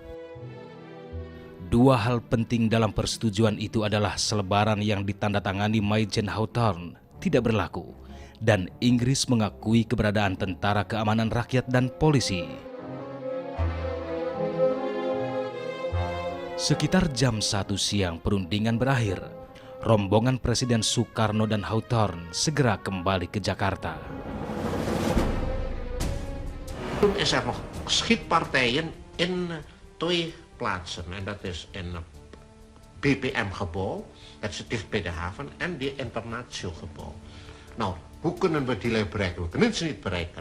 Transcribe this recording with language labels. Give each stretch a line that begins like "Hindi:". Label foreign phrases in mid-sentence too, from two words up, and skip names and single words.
Indonesian: Dua hal penting dalam persetujuan itu adalah selebaran yang ditandatangani Majen Hawthorne tidak berlaku, dan Inggris mengakui keberadaan tentara keamanan rakyat dan polisi. Sekitar jam 1 siang perundingan berakhir. Rombongan Presiden Sukarno dan Hawthorne segera kembali ke Jakarta.
Dutch: Toen is er nog schietpartijen in twee plaatsen. En dat is in het BPM-gebouw, dat is dicht bij de haven, en die internatiegebouw. Nou, hoe kunnen we die lui bereiken? We kunnen ze niet bereiken.